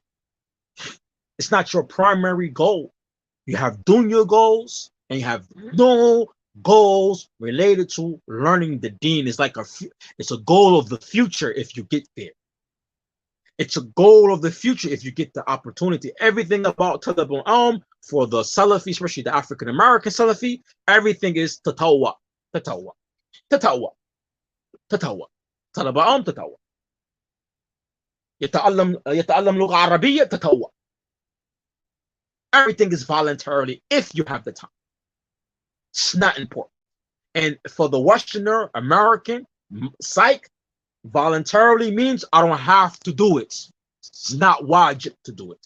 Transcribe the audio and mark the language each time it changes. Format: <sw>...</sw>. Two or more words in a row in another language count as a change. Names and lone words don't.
<en>It's not your primary goal. You have dunya goals and you have no goals related to learning the deen. It's like it's a goal of the future if you get there. It's a goal of the future if you get the opportunity. Everything about</en> <ar>طلب العلم</ar> <en>for the Salafi, especially the African American Salafi, everything is</en> <ar>تطوع تطوع تطوع تطوع. طلب العلم تطوع. يتعلم لغة عربية tatawwa.</ar> <en>Everything is voluntarily if you have the time. It's not important. And for the Westerner, American, psych, voluntarily means I don't have to do it. It's not wajib to do it.</en>